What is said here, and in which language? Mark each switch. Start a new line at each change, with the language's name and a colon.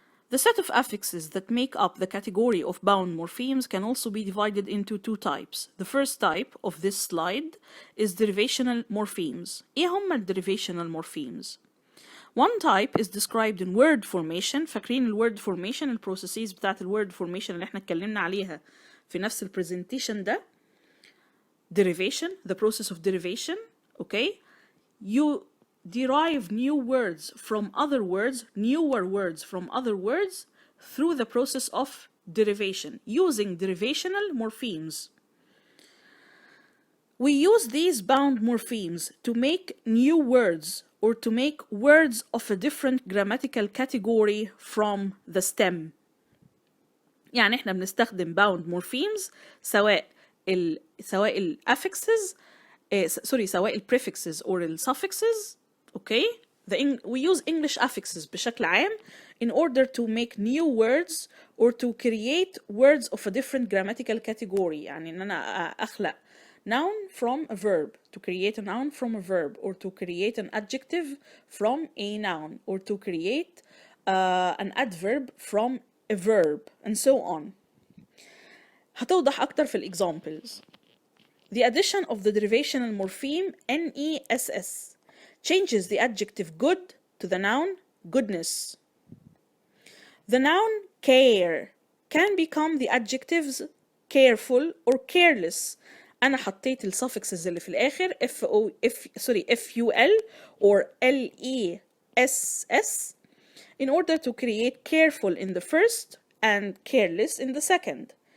English: The set of affixes that make up the category of bound morphemes can also be divided into two types. The first type of this slide is derivational morphemes.
Arabic: إيه هم
English: derivational morphemes؟ One type is described in word formation.
Arabic: فاكرين الword formation البروسيسز بتاعت الword formation اللي احنا اتكلمنا عليها في نفس البرزنتيشن ده.
English: Derivation, the process of derivation. Okay, you derive new words from other words, newer words from other words through the process of derivation using derivational morphemes. We use these bound morphemes to make new words or to make words of a different grammatical category from the stem.
Arabic: يعني احنا بنستخدم bound morphemes سواء ال affixes سواء ال prefixes or ال suffixes.
English: Okay, we use English affixes
Arabic: بشكل عام
English: in order to make new words or to create words of a different grammatical category.
Arabic: يعني ان انا اخلق
English: noun from a verb, to create a noun from a verb, or to create an adjective from a noun, or to create an adverb from a verb, and so on.
Arabic: هتوضح أكتر في examples.
English: The addition of the derivational morpheme NESS changes the adjective good to the noun goodness. The noun care can become the adjectives careful or careless.
Arabic: أنا حطيت ال suffixes اللي في الآخر FUL or LESS
English: in order to create careful in the first and careless in the second.